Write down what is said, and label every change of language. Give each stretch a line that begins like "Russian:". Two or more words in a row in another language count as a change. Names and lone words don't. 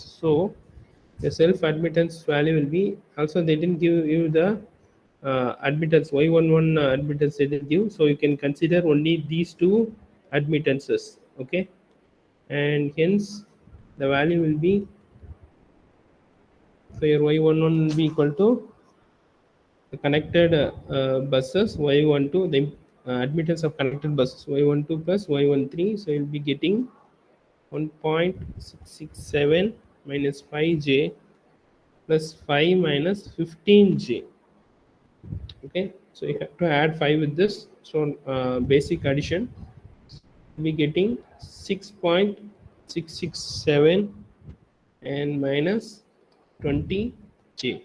English: So the self admittance value will be, also they didn't give you the admittance, y11 admittance they didn't give, so you can consider only these two admittances. Okay, and hence the value will be, so your y11 will be equal to the connected buses y12, the admittance of connected buses y12 plus y13. So you'll be getting 1.667 minus 5j plus 5 minus 15j. Okay, so you have to add 5 with this. So basic addition, we'll be getting 6.667 and minus 20j.